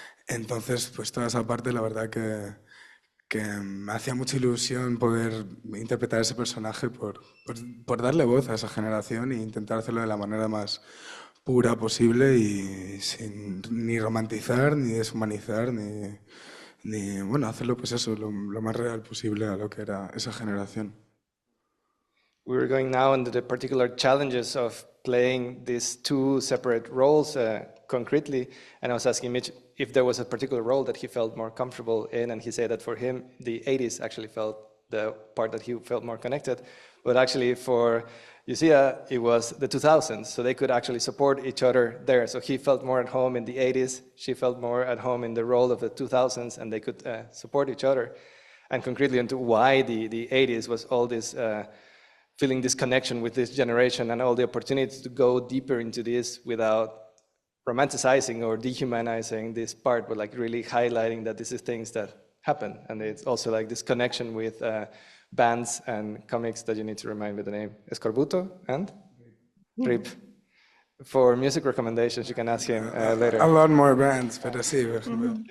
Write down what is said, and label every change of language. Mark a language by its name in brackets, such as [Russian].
[Spanish] Entonces, pues toda esa parte, la verdad que me hacía mucha ilusión poder interpretar ese personaje por darle voz a esa generación e intentar hacerlo de la manera más pura posible y sin ni romantizar, ni deshumanizar, ni bueno, hacerlo pues eso, lo más real posible a lo que era esa generación. [English] We were going now into the particular challenges of playing these two separate roles concretely, and I was asking Mitch if there was a particular role that he felt more comfortable in, and he said that for him, the 80s actually felt the part that he felt more connected, but actually for Yusia, it was the 2000s, so they could actually support each other there. So he felt more at home in the 80s, she felt more at home in the role of the 2000s, and they could support each other. And concretely into why the 80s was all this feeling this connection with this generation and all the opportunities to go deeper into this without romanticizing or dehumanizing this part, but like really highlighting that this is things that happen. And it's also like this connection with bands and comics that you need to remind me the name. Escorbuto and? Rip. For music recommendations, you can ask him later. A lot more bands, [Spanish] pero sí, por ejemplo.